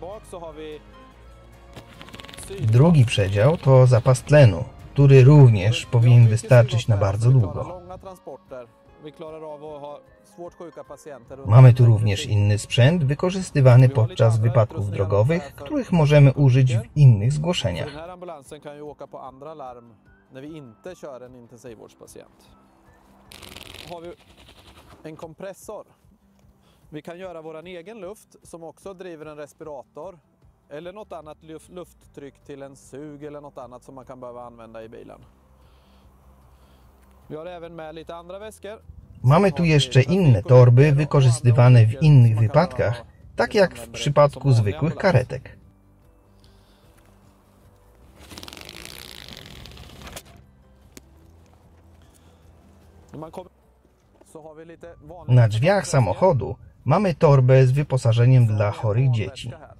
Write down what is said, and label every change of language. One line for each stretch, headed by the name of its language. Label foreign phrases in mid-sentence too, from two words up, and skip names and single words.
Polish: Drugi przedział to zapas tlenu, który również powinien wystarczyć na bardzo długo. Mamy tu również inny sprzęt wykorzystywany podczas wypadków drogowych, których możemy użyć w innych zgłoszeniach.
Swedish: När vi inte kör en intensivvårdspatient. Har vi en kompressor. Vi kan göra våran egen luft som också driver en respirator eller något annat lufttryck till en sug eller något annat som man kan behöva använda i bilen. Vi har även med lite andra väskor.
Polish: Mamy tu jeszcze inne torby wykorzystywane w innych wypadkach, tak jak w przypadku zwykłych karetek. Na drzwiach samochodu mamy torbę z wyposażeniem dla chorych dzieci.